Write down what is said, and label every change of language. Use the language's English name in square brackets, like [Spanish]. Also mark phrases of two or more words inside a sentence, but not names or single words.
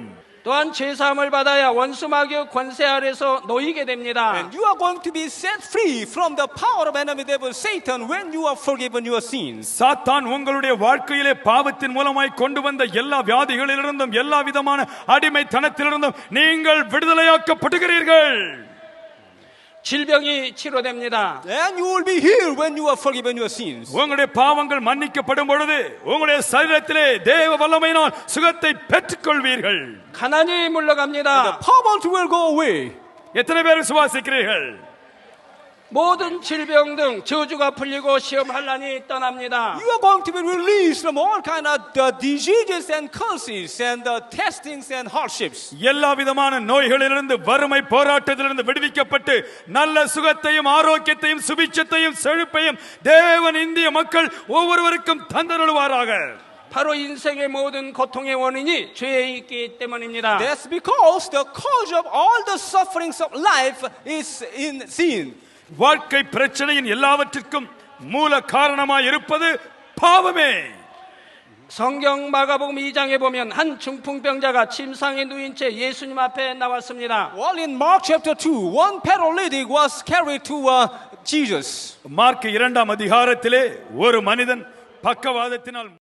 [Korean] 또한 죄사함을 받아야 원수 마귀의 권세 아래서 놓이게 됩니다. [English] And you are going to be set free from the power of enemy devil Satan when you are forgiven your sins. [Tamil] சாத்தான் உங்களுடைய வாழ்க்கையிலே பாவத்தின் மூலமாய் கொண்டு வந்த எல்லா வியாதிகளிலிருந்தும் எல்லா விதமான அடிமைத்தனத்திலிருந்தும் நீங்கள் விடுதலையாக்கப்படுகிறீர்கள். [Korean] 질병이 치료됩니다. [English] And you will be healed when you are forgiven your sins. [Tamil] உங்களுடைய பாவங்கள் மன்னிக்கப்படும் பொழுது உங்களுடைய சரீரத்திலே தேவ வல்லமையினால் சுகத்தை பெற்றுக்கொள்வீர்கள். [Korean] 가난이 물러갑니다. [English] The poverty will go away. [Tamil] எத்தனை பேர் விசுவாசிக்கிறீர்கள்? [Korean] 모든 질병 등 저주가 풀리고 시험 환란이 떠납니다. [English] You are going to be released from all kind of diseases and curses and testings and hardships. [Tamil] எல்லா விதமான நோய்களிலிருந்து வறுமை போராட்டத்திலிருந்து விடுவிக்கப்பட்டு நல்ல சுகத்தையும் ஆரோக்கியத்தையும் சுபிட்சத்தையும் செழிப்பையும் தேவன் இந்திய மக்கள் ஒவ்வொருவருக்கும் தந்தருளுவாராக. [Korean] 바로 인생의 모든 고통의 원인이 죄에 있기 때문입니다. [English] That's because the cause of all the sufferings of life is in sin. [Tamil] வாழ்க்கை பிரச்சனையின் எல்லாவற்றிற்கும் மூல காரணமாய் இருப்பது பாவமே. [Korean] 성경 마가복음 2장에 보면 한 중풍병자가 침상에 누인 채 예수님 앞에 나왔습니다. [English] Well, in Mark chapter 2, one paralytic was carried to Jesus. [Tamil] மார்க் 2ஆம் அதிகாரத்திலே ஒரு மனிதன் பக்கவாதத்தினால்